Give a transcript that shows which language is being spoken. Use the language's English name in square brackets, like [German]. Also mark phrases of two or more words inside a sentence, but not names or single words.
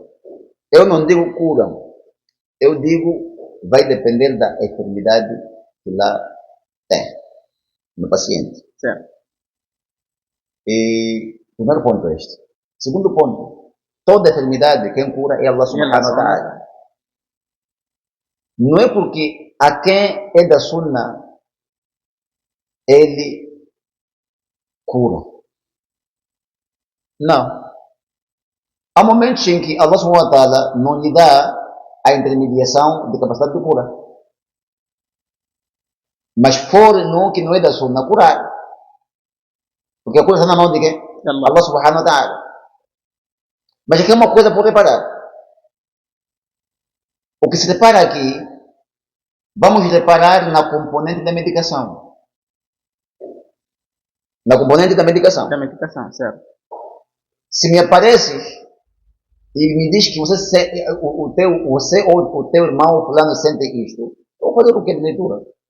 [Portuguese] Eu não digo curam, eu digo vai depender da enfermidade que lá tem no paciente. Certo. E primeiro ponto é este. Segundo ponto, toda enfermidade quem cura é [Arabic] الله سبحانه وتعالى. [Portuguese] Não é porque a quem é da Sunna ele cura. Não. Há momentos em que [Arabic] الله سبحانه وتعالى [Portuguese] não lhe dá a intermediação de capacidade de cura. Mas for no que não é da Sunna curar. Porque a cura está na mão de quem? [Arabic] الله سبحانه وتعالى. [Portuguese] Mas aqui é uma coisa por reparar. O que se repara aqui, vamos reparar na componente da medicação. Na componente da medicação. Da medicação, certo. Se me apareces e me diz que você ou o teu irmão fulano sente isto, eu vou fazer o que de leitura?